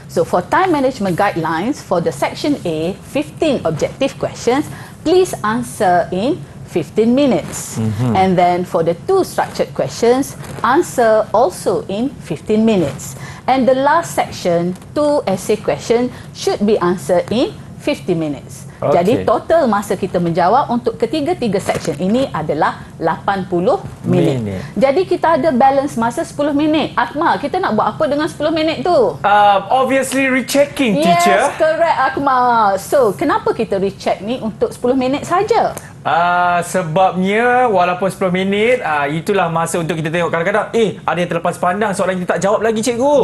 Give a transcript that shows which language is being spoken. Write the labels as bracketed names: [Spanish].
[English] So for time management guidelines, for the section A, 15 objective questions, please answer in 15 minutes. And then for the 2 structured questions, answer also in 15 minutes. And the last section, 2 essay questions, should be answered in 50 minutes. [Malay] Jadi total masa kita menjawab untuk ketiga-tiga section ini adalah 80 minit. Jadi kita ada balance masa 10 minit. Akmal, kita nak buat apa dengan 10 minit tu? [English] Obviously rechecking, teacher. Yes, correct, [Malay] Akmal. So, kenapa kita recheck ni untuk 10 minit saja? Sebabnya walaupun 10 minit, itulah masa untuk kita tengok kadang-kadang ada yang terlepas pandang soalan kita tak jawab lagi, Cikgu.